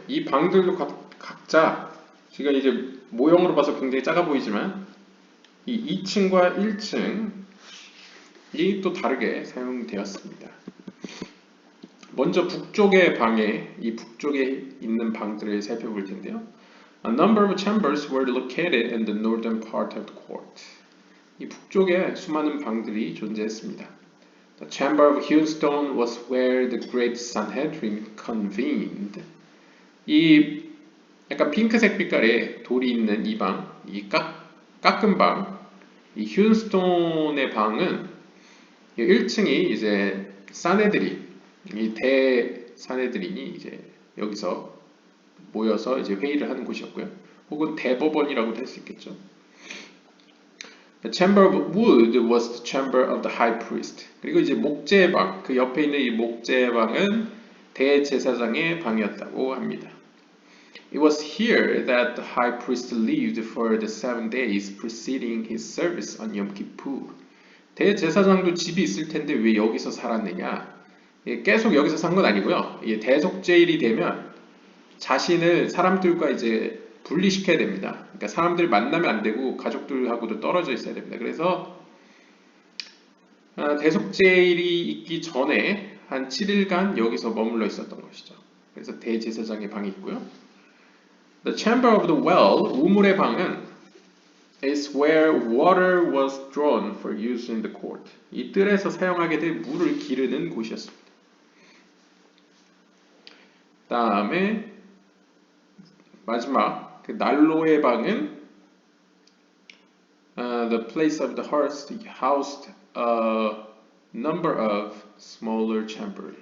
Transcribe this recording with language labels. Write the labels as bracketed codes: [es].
[ko] 이 방들도 각자 지금 이제 모형으로 봐서 굉장히 작아 보이지만 이 2층과 1층이 또 다르게 사용되었습니다. 먼저 북쪽의 방에, 이 북쪽에 있는 방들을 살펴볼 텐데요. [en] A number of chambers were located in the northern part of the court. [ko] 이 북쪽에 수많은 방들이 존재했습니다. [en] The chamber of Hewnstone was where the great Sanhedrin convened. [ko] 이 약간 핑크색 빛깔의 돌이 있는 이 방, 이 깎은 방, 이 휴스톤의 방은 1층이 이제 사네드린, 이 대사네드린이 이제 여기서 모여서 이제 회의를 하는 곳이었고요. 혹은 대법원이라고도 할 수 있겠죠. [en] The chamber of wood was the chamber of the high priest. [ko] 그리고 이제 목재의 방, 그 옆에 있는 이 목재의 방은 대제사장의 방이었다고 합니다. [en] It was here that the high priest lived for the 7 days preceding his service on Yom Kippur. [ko] 대제사장도 집이 있을 텐데 왜 여기서 살았느냐? 계속 여기서 산 건 아니고요. 대속죄일이 되면 자신을 사람들과 이제 분리시켜야 됩니다. 그러니까 사람들 만나면 안 되고 가족들하고도 떨어져 있어야 됩니다. 그래서 대속죄일이 있기 전에 한 7일간 여기서 머물러 있었던 것이죠. 그래서 대제사장의 방이 있고요. [en] The chamber of the well, [ko] 우물의 방은 [en] is where water was drawn for use in the court. [ko] 이 뜰에서 사용하게 될 물을 기르는 곳이었습니다. 다음에 마지막 그 난로의 방은 [en] the place of the hearth housed a number of smaller chambers.